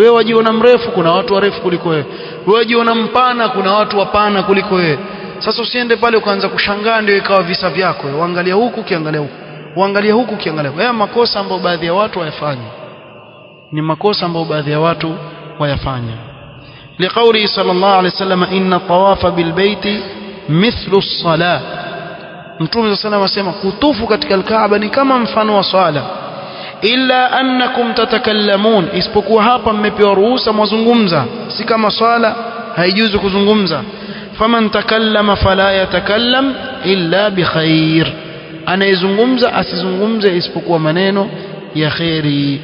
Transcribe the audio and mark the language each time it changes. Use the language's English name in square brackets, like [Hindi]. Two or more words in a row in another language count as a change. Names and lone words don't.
[Swahili] Wewe wajiona mrefu, kuna watu warefu kuliko wewe. Wewe wajiona mpana, kuna watu wapana kuliko wewe. Sasa usiende pale ukaanza kushangaa ndio ikawa visa vyako. Uangalia huku kiangalia huku, uangalia huku kiangalia huku. Haya makosa ambayo baadhi ya watu wayafanya, ni makosa ambayo baadhi ya watu wayafanya. [Arabic] لقوله صلى الله عليه وسلم إن الطواف بالبيت مثل الصلاة. [Swahili] Mtume [Arabic] صلى الله عليه وسلم [Swahili] kutufu katika al-Kaaba ni kama mfano wa swala. [Arabic] إلا أنكم تتكلمون, [Swahili] isipokuwa hapa mmepewa ruhusa mwazungumza, si kama swala haijuzu kuzungumza. [Arabic] فمن تكلم فلا يتكلم إلا بخير, [Swahili] anayezungumza asizungumze isipokuwa maneno ya khairi.